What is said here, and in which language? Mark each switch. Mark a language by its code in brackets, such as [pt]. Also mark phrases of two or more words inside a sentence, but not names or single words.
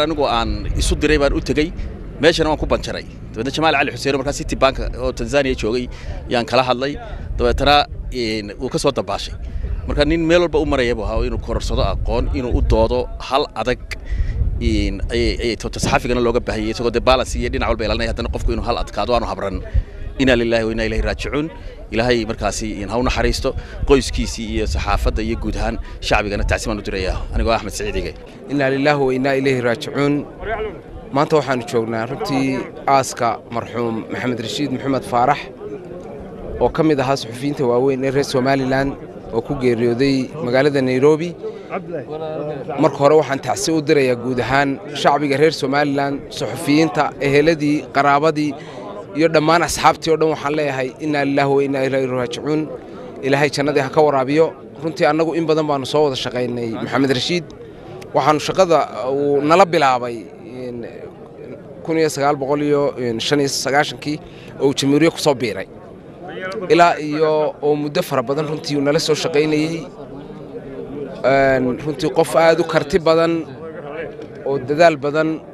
[so] anigu aan isu diray baan u tagay meeshana waan ku banjaray dabadna Jamaal Ali Xuseen markaa City Bank oo Tanzania joogay yaan kala hadlay dabeetana uu ka soo dabaashay marka nin meel walba u marayay buu inuu kororsado aqoon inuu u doodo hal adag ay saxaafigana looga baahiyay isagoo de balance iyo dhinac walba ilaalinaya haddana qofku inuu hal adkaado aanu habran [ar] إنا لله وإنا إليه راجعون [so] ilaahay markaasi in haw naxariisto qoyskiisii iyo saxaafadda iyo guud ahaan shacbigana tacsiimaan u diraya anigoo Axmed Saciidige [ar] إنا لله وإنا إليه راجعون [so] maanta waxaanu joognaa runtii aaska marxuum Maxamed Rashiid Maxamed Faarax oo ka mid ahaa suxufiyiinta waaweyn ee reer Somaliland oo ku geeriyooday magaalada Nairobi marka hore waxaan tacsi u dirayaa guud ahaan shacbiga reer Somaliland suxufiyiinta eheladii qaraabadii iyo dhammaan asxaabtii oo dhan waxaan leeyahay [ar] إنا لله وإنا إليه راجعون [so] ilaahay jannadii ha ka waraabiyo runtii annagu in badan baanu soo wada shaqaynay Maxamed Rashiid waxaanu shaqada uu nala bilaabay 1995 oo Jamhuuriyadda ku soo biiray ilaa iyo oo muddo fara badan runtii uu nala soo shaqaynayay runtii qof aad u karti badan oo dadaal badan